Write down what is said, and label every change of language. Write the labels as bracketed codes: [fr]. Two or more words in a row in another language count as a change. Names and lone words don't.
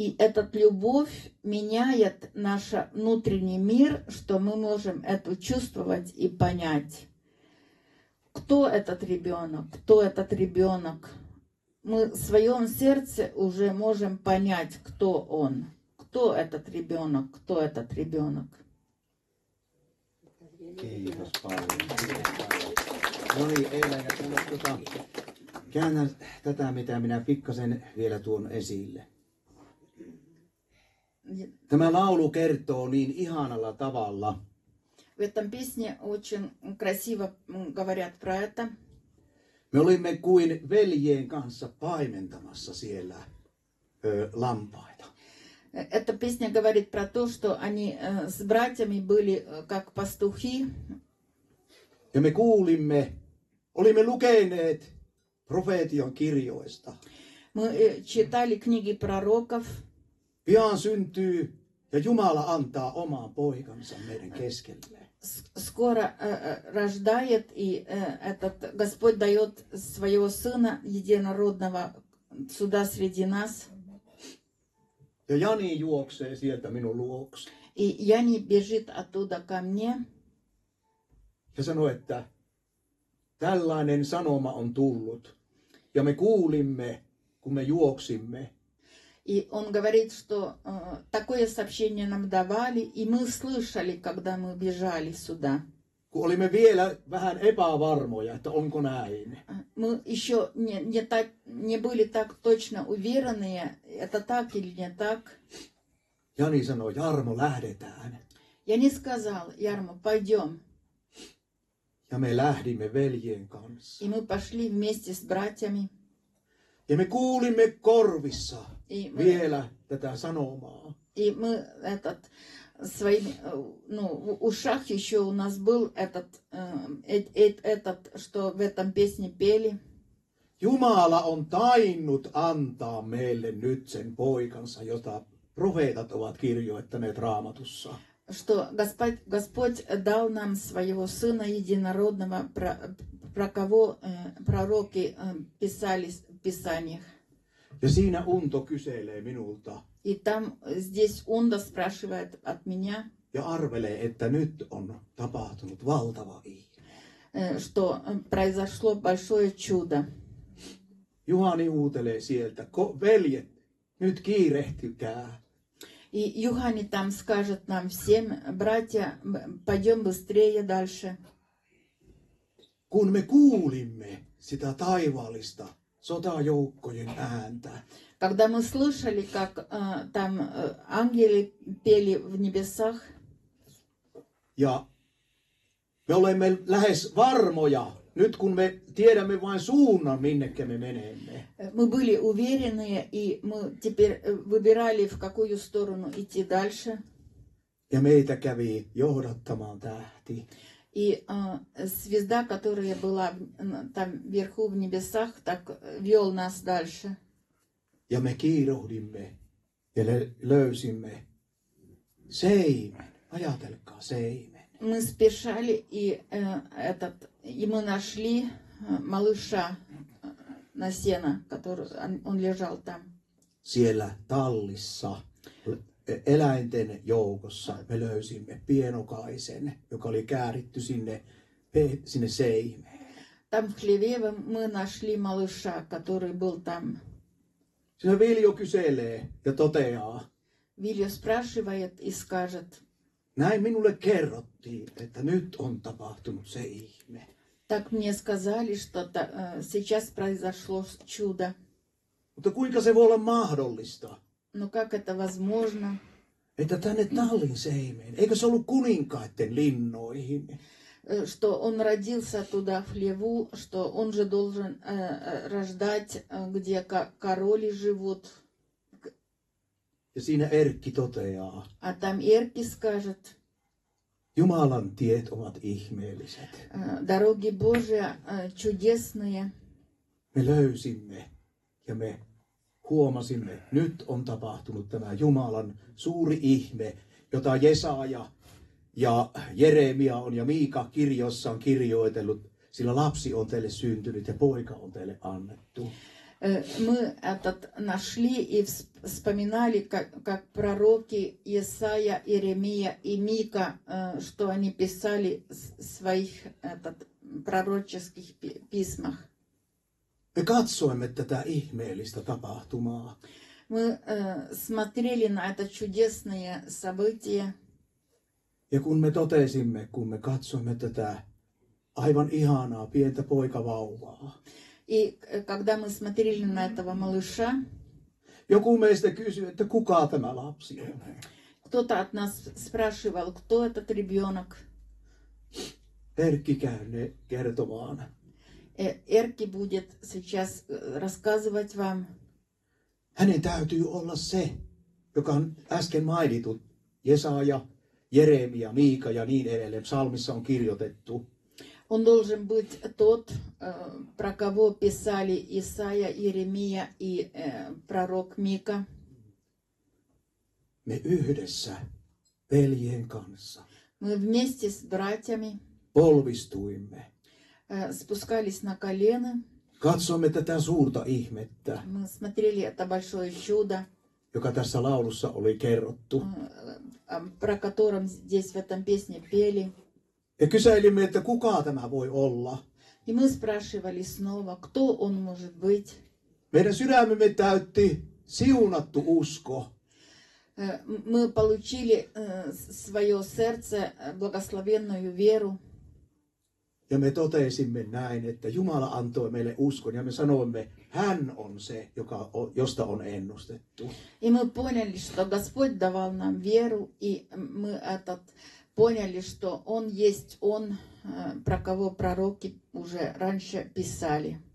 [ru] И эта любовь меняет наш внутренний мир, что мы можем это чувствовать и понять. Кто этот ребенок? Кто этот ребенок? Мы в своем сердце уже можем понять, кто он. Кто этот rебенок? Кто этот rебенок? [fi] Kiitos paljon. No niin, eilen käännän tätä, mitä minä pikkasen vielä tuon esille. Tämä laulu kertoo niin ihanalla tavalla, [ru] В этом песне очень красиво говорят про это. [fi] me olimme kuin veljien kanssa paimentamassa siellä lampaita. [ru] Эта песня говорит про то, что они с братьями были как пастухи. [fi] Ja me kuulimme, olimme lukeneet profeetion kirjoista. [ru] Мы читали книги пророков. [fi] Pian syntyy ja Jumala antaa oman poikansa meidän keskelle. [ru] Скоро рождает, и этот Господь дает своего Сына Единородного сюда среди нас. [fi] Ja Jani juoksee sieltä minun luokse. [ru] И Яни бежит оттуда ко мне. [fi] Ja sanoi, että tällainen sanoma on tullut. Ja me kuulimme, kun me juoksimme. [ru] И он говорит, что такое сообщение нам давали, и мы слышали, когда мы бежали сюда. [fi] Kun olimme vielä vähän epävarmoja, että onko näin. [ru] Мы еще не были так точно уверены, это так или не так. [fi] Jani sanoi, Jarmo, lähdetään. [ru] Я не сказал, Ярмо, пойдем. [fi] Ja me lähdimme veljien kanssa. [ru] И мы пошли вместе с братьями. [fi] Ja me kuulimme korvissa [ru] И [fi] vielä tätä sanomaa. [ru] мы своими, в ушах еще у нас был этот, что в этом песне пели. [fi] Jumala on tainnut antaa meille nyt sen poikansa, jota profeetat ovat kirjoittaneet Raamatussa. [ru] Что Господь дал нам своего Сына Единородного, про кого пророки писали в Писаниях. [fi] Ja siinä Unto kyselee minulta [ru] И там, здесь Унда спрашивает от меня, [fi] ja arvelee, että nyt on tapahtunut valtava ihme. [ru] Что произошло большое чудо. [fi] Juhani huutelee sieltä, veljet, nyt kiirehtykää. [ru] И Юхани там скажет нам всем, братья, пойдем быстрее дальше. [fi] Kun me kuulimme sitä taivaallista sotajoukkojen ääntä, [ru] Когда мы слышали, как там ангелы пели в небесах, [fi] ja me olemme lähes varmoja, nyt kun me tiedämme vain suunnan, minnekä me menemme. [ru] мы были уверены, и мы теперь выбирали, в какую сторону идти дальше. [fi] Ja meitä kävi johdattamaan tähti. [ru] И звезда, которая была там вверху в небесах, так вел нас дальше. [fi] Ja me kiiruhdimme ja löysimme seimen. Ajatelkaa seimen. [ru] Мы спешали, и мы нашли малыша на сено, который он лежал там. [fi] Siellä tallissa, eläinten joukossa me löysimme pienokaisen, joka oli kääritty sinne seimeen. [ru] Там в хлеве мы нашли малыша, который был там. [fi] Siinä Viljo kyselee ja toteaa, [ru] Вилья спрашивает и скажет, [fi] näin minulle kerrottiin, että nyt on tapahtunut se ihme. [ru] так мне сказали, что сейчас произошло чудо. [fi] Mutta kuinka se voi olla mahdollista, [ru] Но как это возможно? [fi] että tänne tallin seimeen, eikö se ollut kuninkaiden linnoihin? [ru] Что он родился туда в хлеву, что он же должен рождать, где короли живут. [fi] Ja siinä Erkki toteaa, [ru] А там Эрки скажет, [fi] Jumalan tiet ovat ihmeelliset. [ru] дороги Божьи чудесные. [fi] Me löysimme ja me huomasimme, nyt on tapahtunut tämä Jumalan suuri ihme, jota Jesaja ja Jeremia on ja Miika kirjoissaan kirjoitellut, sillä lapsi on teille syntynyt ja poika on teille annettu. [ru] Мы нашли и вспоминали, как пророки Исаия, Иеремия и Мика, что они писали в своих пророческих письмах. [fi] Me katsoimme tätä ihmeellistä tapahtumaa. [ru] Мы смотрели на это чудесное событие. [fi] Ja kun me totesimme, kun me katsoimme tätä aivan ihanaa pientä poikavauvaa. [ru] И когда мы смотрели на этого малыша, [fi] Joku meistä kysyi, että kuka tämä lapsi on. [ru] кто-то от нас спрашивал, кто этот ребенок. [fi] Erkki käy kertomaan. [ru] Эрки будет сейчас рассказывать вам. [fi] Hänen täytyy olla se, joka on äsken mainitut. Jesaja, Jeremia, Miika ja niin edelleen. Psalmissa on kirjoitettu. [ru] Он должен быть тот, про кого писали Исаия, Иеремия и пророк Мика. [fi] Me yhdessä veljien kanssa [ru] Мы вместе с братьями [fi] polvistuimme. [ru] спускались на колено. [fi] Katsomme tätä suurta ihmettä, [ru] Мы смотрели это большое чудо, [fi] joka tässä laulussa oli kerrottu. [ru] про котором здесь в этом песне пели. [fi] Ja kysäilimme, että kuka tämä voi olla. [ru] И мы спрашивали снова, кто он может быть. [fi] Meidän sydämemme täytti siunattu usko. [ru] Мы получили свое сердце благословенную веру. [fi] Ja me totesimme näin, että Jumala antoi meille uskon ja me sanoimme, hän on se, josta on ennustettu. [ru] И мы поняли, что Господь давал нам веру, и мы поняли, что Он есть Он, про кого пророки уже раньше писали.